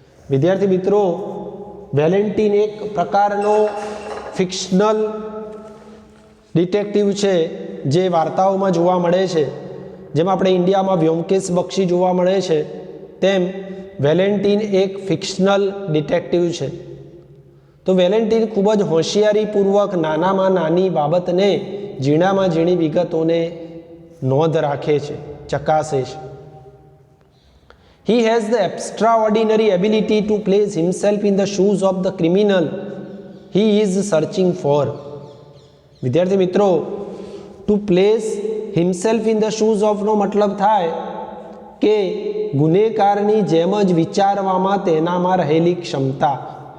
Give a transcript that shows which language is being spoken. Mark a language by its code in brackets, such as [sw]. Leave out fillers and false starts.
[gu] વિદ્યાર્થી મિત્રો, વેલેન્ટીન એક પ્રકારનો ફિક્શનલ ડિટેક્ટિવ છે જે વાર્તાઓમાં જોવા મળે છે. જેમ આપણે ઇન્ડિયામાં વ્યોમકેશ બક્ષી જોવા મળે છે તેમ વેલેન્ટિન એક ફિક્શનલ ડિટેક્ટિવ છે. તો વેલેન્ટિન ખૂબ જ હોશિયારીપૂર્વક નાનામાં નાની બાબતને, ઝીણામાં ઝીણી વિગતોને નોંધ રાખે છે, ચકાસે છે. [en] He has the extraordinary ability to place himself in the shoes of the criminal he is searching for. [gu] વિદ્યાર્થી મિત્રો, [en] to place himself in the shoes [gu] ઓફનો મતલબ થાય કે ગુનેગારની જેમ જ વિચારવામાં તેનામાં રહેલી ક્ષમતા.